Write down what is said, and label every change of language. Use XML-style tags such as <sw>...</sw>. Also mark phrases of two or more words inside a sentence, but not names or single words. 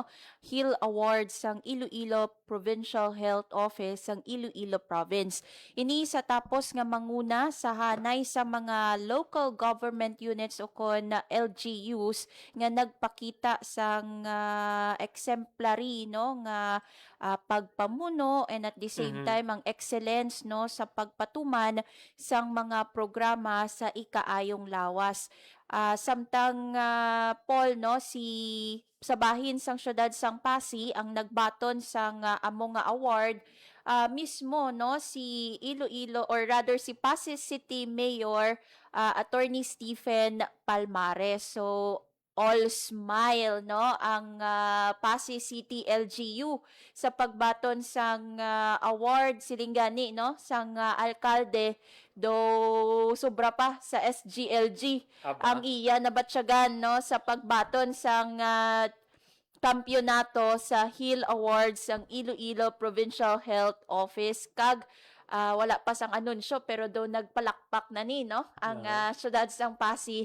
<hil>HIL Awards sang Iloilo Provincial Health Office sang Iloilo Province. Ini sa tapos nga manguna sa hanay sa mga local government units o kon LGUs nga nagpakita sang exemplary no nga pagpamuno</hil> <en>and at the same time</en> <hil>ang excellence no sa pagpatuman sang mga programa sa ikaayong lawas. Samtang Paul no sa bahin sang syudad sang Pasig ang nagbaton sang amo nga award mismo no si Iloilo or rather si Pasig City Mayor Attorney Stephen Palmares.</hil> <en>So all smile</en> <hil>no ang Pasig City LGU sa pagbaton sang award silinggani no sang alkalde do sobra pa sa SGLG ang iya nabatsyagan no sa pagbaton sang kampyonato sa HIL Awards ang Iloilo Provincial Health Office kag wala pa sang anunsyo pero do nagpalakpak na ni no ang syudad sang Pasig.</hil>